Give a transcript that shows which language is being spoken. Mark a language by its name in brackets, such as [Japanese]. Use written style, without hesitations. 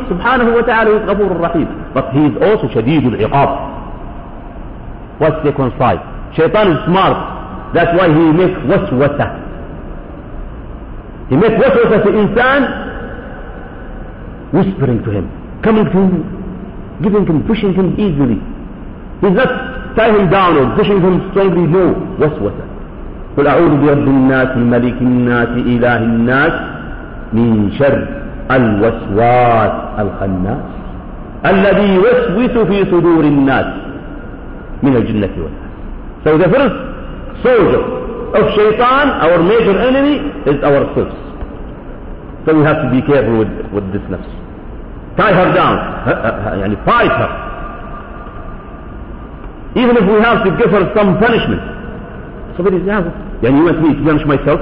[English] Subhanahu wa ta'ala, he is [Arabic] غفور الرحيم. [English] But he is also [Arabic] شديد العقاب. [English] What's the second side? Shaitan is smart. That's why he makes waswasa. He makes waswasa to insan, whispering to him, coming to him, giving him, pushing him easily. He's not tying him down or pushing him strongly. No, waswasa. [Arabic] قل أعوذ برب الناس ملك الناس إله الناس من شر الوسواس الخناس الذي يوسوس في صدور الناس من الجنة والنار. [English] So the first soldier of Shaitan, our major enemy, is ourselves. So we have to be careful with this nafs. Tie her down. يعني fight her. Even if we have to give her some punishment. Somebody says, يعني you want me to punish myself?